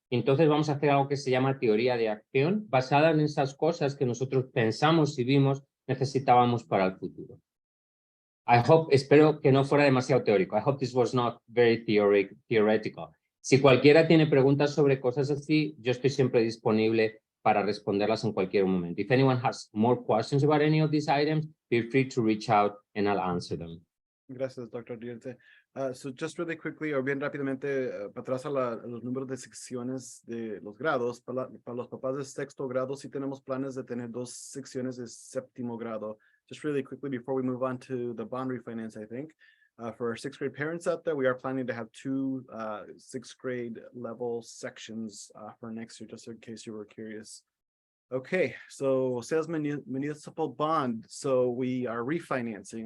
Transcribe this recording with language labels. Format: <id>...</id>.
<es>Entonces vamos a hacer algo que se llama teoría de acción, basada en esas cosas que nosotros pensamos y vimos necesitábamos para el futuro. Espero que no fuera demasiado teórico.</es> <en>I hope this was not very theoretical.</en> <es>Si cualquiera tiene preguntas sobre cosas así, yo estoy siempre disponible para responderlas en cualquier momento.</es> <en>If anyone has more questions about any of these items, feel free to reach out and I'll answer them.</en> <es>Gracias, Dr. Dierte.</es> <en>So just really quickly,</en> <es>o bien rápidamente, para atrás a los números de secciones de los grados. Para los papás de sexto grado, sí tenemos planes de tener 2 secciones de séptimo grado.</es> <en>Just really quickly before we move on to the bond refinance, I think. For our 6th grade parents out there, we are planning to have 2 6th grade level sections for next year, just in case you were curious. Okay, so sales municipal bond. So we are refinancing.</en>